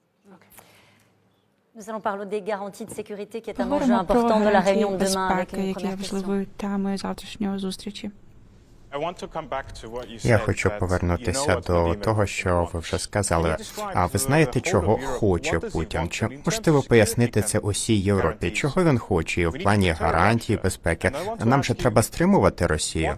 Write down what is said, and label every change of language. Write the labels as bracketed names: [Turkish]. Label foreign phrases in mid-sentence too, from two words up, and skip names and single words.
[French] Nous allons parler des garanties de sécurité qui est un enjeu [Ukrainian] Поговоримо про [French] important de la [Ukrainian] гарантії [French] réunion de demain avec [Ukrainian] безпеки, [French] une [Ukrainian] які є [French] première question. [Ukrainian] важливою темою завтрашньої зустрічі. Я хочу повернутися до того, що ви вже сказали. А ви знаєте, чого хоче Путін? Чи можете ви пояснити це усій Європі? Чого він хоче в плані гарантії безпеки? Нам же треба стримувати Росію.